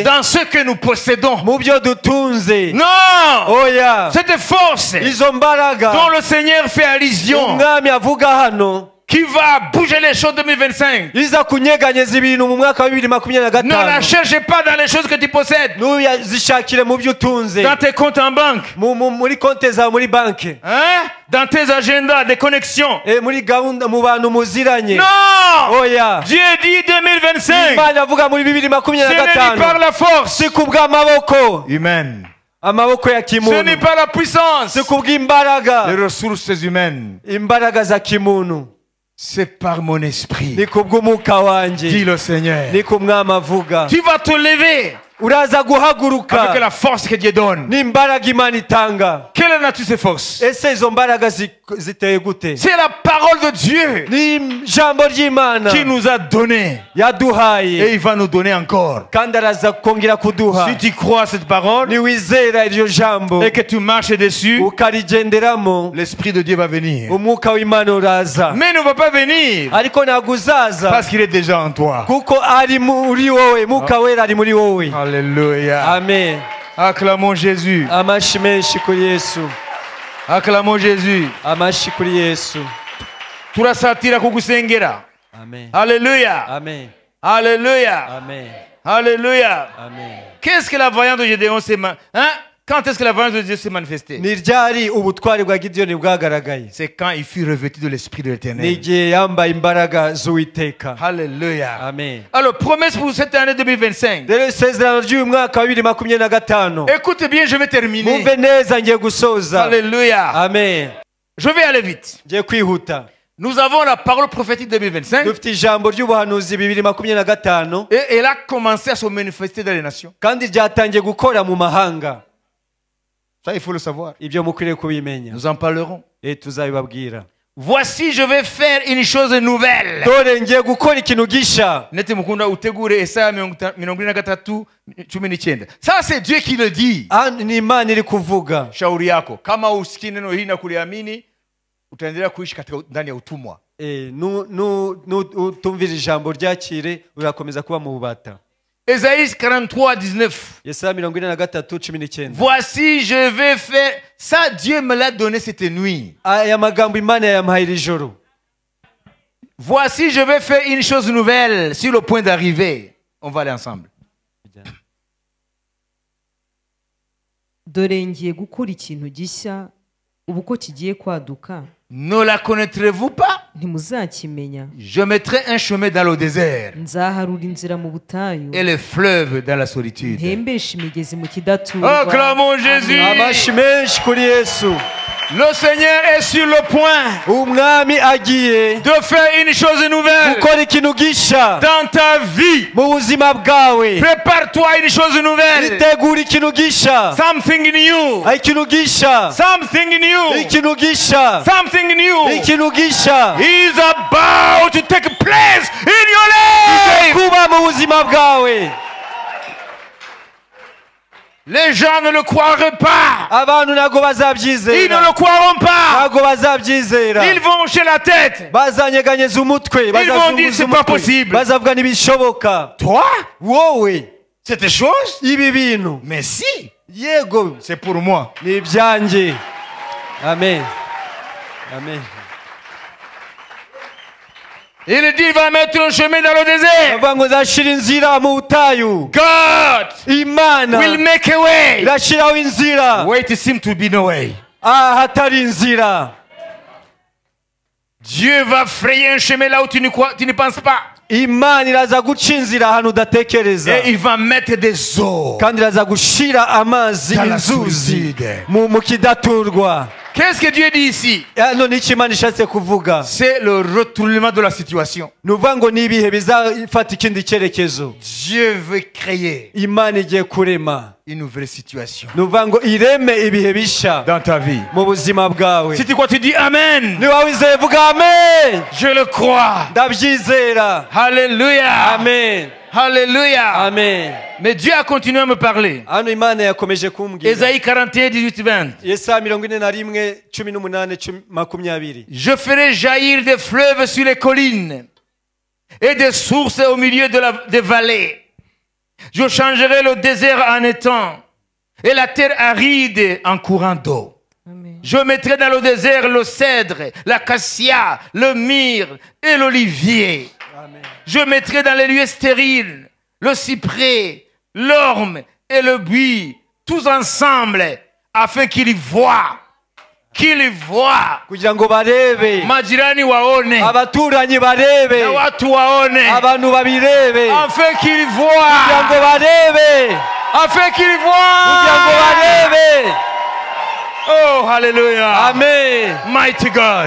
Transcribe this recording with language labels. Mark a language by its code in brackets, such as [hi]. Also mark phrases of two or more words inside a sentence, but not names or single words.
[fr] dans ce que nous possédons. [rw] mu byo dutunze. [fr] Non! [rw] oya, [fr] Cette force [rw] izo mbaraga [fr] dont le Seigneur fait allusion, [rw] umwami avuga hano [fr] qui va bouger les choses 2025, [rw] iza kunyeganyeza ibintu mu mwaka wa [fr] ne la 2025. cherche pas dans les choses que tu possèdes, [rw] ntuzishakire mu byo utunze, [fr] dans tes comptes en banque, [rw] muri konti zawe muri banki, [fr] hein? Dans tes agendas, des connexions. [rw] muri gahunda mu bantu muziranye. [fr] Non! [rw] oya, [fr] Dieu dit 2025, [rw] Imana avuga muri [fr] ce n'est ni par 2025 la force [rw] si kubw'amaboko, [fr] humaine, [rw] amaboko ya [fr] ce n'est [rw] kimuntu, [fr] pas la puissance, [rw] si kubw'imbaraga, [fr] les ressources humaines, [rw] imbaraga za kimuntu, [fr] c'est par mon esprit, [rw] ni kubw'umwuka wanjye, [fr] dit le Seigneur. [rw] ni ku mwami avuga. [fr] Tu vas te lever [rw] uraza guhaguruka [fr] avec la force que Dieu donne. [rw] n'imbaraga Imana itanga. [fr] Quelle est la nature de ces forces? [rw] ese izo mbaraga ziteye gute? [fr] C'est la parole de Dieu [rw] ni ijambo ry'Imana [fr] qui nous a donné et [rw] yaduhaye [fr] il va nous donner encore. [rw] kandi araza kongera kuduha. [fr] Si tu crois à cette parole [rw] niwizera iryo jambo [fr] et que tu marches dessus, [rw] ukarigenderamo, [fr] l'Esprit de Dieu va venir. [rw] umwuka w'Imana uraza. [fr] Mais il ne va pas venir [rw] ariko ntabwo uzaza [fr] parce qu'il est déjà en toi. [rw] kuko ari muri wowe, mwuka wera ari muri wowe. [fr] Alléluia. Amen. Acclamons Jésus. [rw] amashyi menshi kuri Yesu. [fr] Acclamons Jésus. [rw] amashyi kuri Yesu. Turasatira kugusengera. Amen. Alléluia. Amen. Alléluia. Amen. Alléluia. Amen. [fr] Qu'est-ce que la voyance de Gédéon s'est Quand est-ce que la voyance de Dieu s'est manifestée? [rw] ni ryari ubutwari bwa Gideyoni bwagaragaye? [fr] C'est quand il fut revêtu de l'Esprit de [rw] ni [fr] l'Éternel. [rw] igihe yambaye imbaraga z'Uwiteka. Alléluia. Amen. [fr] Alors, promesse pour cette année 2025. [rw] rero isezerano ry'uyu mwaka wa 2025, [fr] Écoute bien, je vais terminer. [rw] mwumve neza, ngiye gusoza. Alléluia. Amen. [fr] Je vais aller vite. [rw] ngiye kwihuta. [fr] Nous avons la parole prophétique 2025. [rw] dufite ijambo ry'ubuhanuzi 2025 [fr] Et elle a commencé à se manifester dans les nations. [rw] kandi ryatangiye gukora mu mahanga. [fr] Ça, il faut le savoir. [rw] Ibyo mukwiriye kubimenya. [fr] Nous en parlerons. [rw] Tuzabibabwira. [fr] Voici, je vais faire une chose nouvelle. [rw] Dore ngiye gukora ikintu gisha. Nete mukunda utegure Esaya 23:19. [fr] Ça, c'est Dieu qui le dit. [rw] Ni Imana iri kuvuga. [sw] Shauri yako. Kama usikii neno hili na kuliamini, utaendelea kuishi katika ndani ya utumwa. [rw] Tumvira ijambo ryakire urakomeza kuba mu bubata. [fr] Ésaïe 43:19. [rw] Yesaya 43:19. [fr] Voici, je vais faire. Ça, Dieu me l'a donné cette nuit. [rw] Aya magambo Imana yampaye iri joro. [fr] Voici, je vais faire une chose nouvelle sur le point d'arriver. On va aller ensemble. [rw] dore ngiye gukora ikintu gishya ubu ko kigiye kwaduka. [fr] Ne la connaîtrez-vous pas? [rw] Ntimuzakimenya. [fr] Je mettrai un chemin dans le désert [rw] nzaharura inzira mu butayu [fr] et les fleuves dans la solitude. [rw] ntembeshe imigezi mu kidaturwa. [fr] Acclamons Jésus. [rw] Amashi menshi kuri Yesu. [fr] Le Seigneur est sur le point [rw] Umwami agiye [fr] de faire une chose nouvelle [rw] gukora ikintu gisha [fr] dans ta vie. [rw] mu buzima bwawe. [fr] Prépare-toi une chose nouvelle. [rw] Itegura ikintu gisha. [en] Something new. [rw] Ikintu gisha. [en] Something new. [rw] Ikintu gisha. [en] Something new. [rw] Ikintu gisha. [en] Is about to take place in your life. [rw] Kuba mu buzima bwawe. [fr] Les gens ne le croiraient pas. [rw] Abantu ntago [fr] Ils ne [rw] bazabyizera. [fr] le croiront pas. [rw] Ntago bazabyizera. [fr] Ils vont hocher la tête. [rw] Bazanyeganyeza umutwe. [fr] Ils vont dire c'est pas possible. [rw] Bazavuga ntibishoboka. [fr] Toi, [rw] Wowe [fr] cette chose? [rw] ibi bintu. [fr] Mais si, [rw] Yego [fr] c'est pour moi. [rw] ni ibyanjye. Amen. Amen. [fr] Il dit il va mettre un chemin dans le désert. [rw] Bavuga ngo nzashira inzira mu butayu. [en] God [rw] Imana [en] will make a way. [rw] irashiraho inzira. [en] Where it seems to be no way. [rw] Hatari inzira. [fr] Dieu va frayer un chemin là où tu ne penses pas. [rw] Imana iraza guca inzira ahantu udatekereza. [fr] Et il va mettre des eaux. [rw] Kandi iraza gushira amazi [fr] Dans la [rw] inzuzi [fr] solitude. [rw] mu kidaturwa. [fr] Qu'est-ce que Dieu dit ici? [rw] Hano nicyo Imana ishatse kuvuga. [fr] C'est le retournement de la situation. [rw] Ni ukuvuga ngo ni ibihe bizafata ikindi cyerekezo. [fr] Dieu veut créer [rw] Imana igiye kurema. [fr] une nouvelle situation [rw] Ni ukuvuga ngo ireme ibihe bisha [fr] dans ta vie. [rw] mu buzima bwawe. [fr] Si tu crois, tu dis Amen. [rw] Niba wizeye vuga amen. [fr] Je le crois. [rw] Ndabyizera. Alléluia. Amen. Alléluia. Amen. [fr] Mais Dieu a continué à me parler. [rw] Hano Imana yakomeje kumbwira. [fr] Ésaïe 41, 18, 20. [rw] Yesaya 41:18-20. [fr] Je ferai jaillir des fleuves sur les collines et des sources au milieu des vallées. Je changerai le désert en étang et la terre aride en courant d'eau. Amen. Je mettrai dans le désert le cèdre, l'acacia, le myrrhe et l'olivier. Je mettrai dans les lieux stériles le cyprès, l'orme et le buis, tous ensemble, afin qu'ils voient. Qu'ils voient. [rw] Kugira ngo barebe. [sw] Majirani waone. [rw] Abaturanyi barebe. [sw] Na watu waone. [rw] Abantu babirebe. [fr] Afin qu'ils [rw] Kugira [fr] voient. [rw] ngo barebe. [fr] Afin qu'ils [rw] Kugira ngo [fr] voient. [rw] barebe. [en] Oh, hallelujah. Amen. Mighty God.